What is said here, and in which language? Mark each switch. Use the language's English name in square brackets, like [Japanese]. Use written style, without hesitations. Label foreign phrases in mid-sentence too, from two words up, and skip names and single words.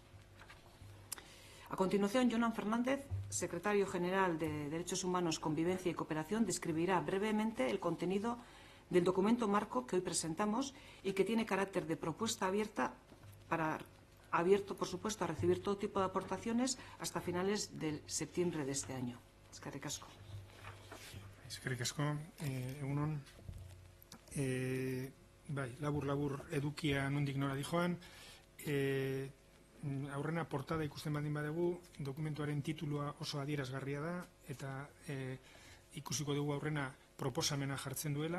[Spanish] A continuación, Jonan Fernández, secretario general de Derechos Humanos, Convivencia y Cooperación, describirá brevemente el contenido del documento marco que hoy presentamos y que tiene carácter de propuesta abierta, por supuesto, a recibir todo tipo de aportaciones hasta finales de septiembre de este año. [Basque] Eskerrik asko. Eskerrik asko, egunon. Labur edukia nondik nora dijoan. Aurrena portada ikusten baldin badugu, dokumentuaren titulua oso adierazgarria da, eta ikusiko dugu aurrena proposamena jartzen duela.